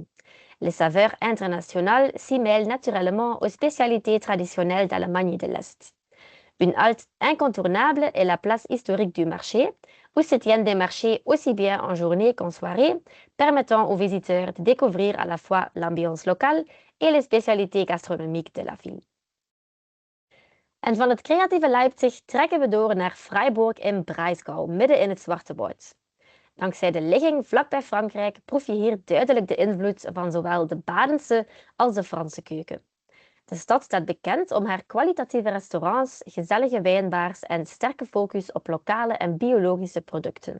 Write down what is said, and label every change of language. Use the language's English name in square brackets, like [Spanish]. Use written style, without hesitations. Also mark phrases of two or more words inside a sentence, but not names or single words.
[French] Les saveurs internationales s'y mêlent naturellement aux spécialités traditionnelles d'Allemagne de l'Est. Une halte incontournable est la place historique du marché, où se tiennent des marchés aussi bien en journée qu'en soirée, permettant aux visiteurs de découvrir à la fois l'ambiance locale et les spécialités gastronomiques de la ville. [Dutch] En van het creatieve Leipzig trekken we door naar Freiburg im Breisgau, midden in het Zwarte Woud. Dankzij de ligging vlakbij Frankrijk proef je hier duidelijk de invloed van zowel de Badense als de Franse keuken. De stad staat bekend om haar kwalitatieve restaurants, gezellige wijnbars en sterke focus op lokale en biologische producten.